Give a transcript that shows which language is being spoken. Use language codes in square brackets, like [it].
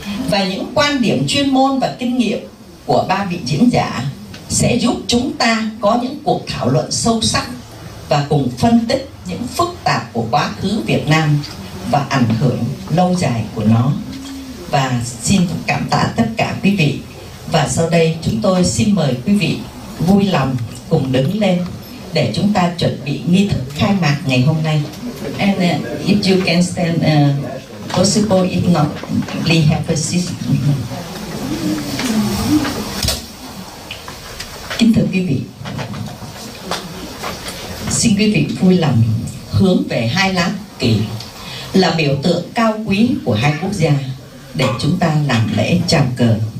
[vi] Và những quan điểm chuyên môn và kinh nghiệm của 3 vị diễn giả sẽ giúp chúng ta có những cuộc thảo luận sâu sắc và cùng phân tích những phức tạp của quá khứ Việt Nam và ảnh hưởng lâu dài của nó. Và xin cảm tạ tất cả quý vị. Và sau đây chúng tôi xin mời quý vị vui lòng cùng đứng lên để chúng ta chuẩn bị nghi thức khai mạc ngày hôm nay. [en] And if you can stand, possible, if not, please have a seat. [vi] Kính thưa quý vị, xin quý vị vui lòng hướng về hai lá kỳ là biểu tượng cao quý của hai quốc gia để chúng ta làm lễ chào cờ.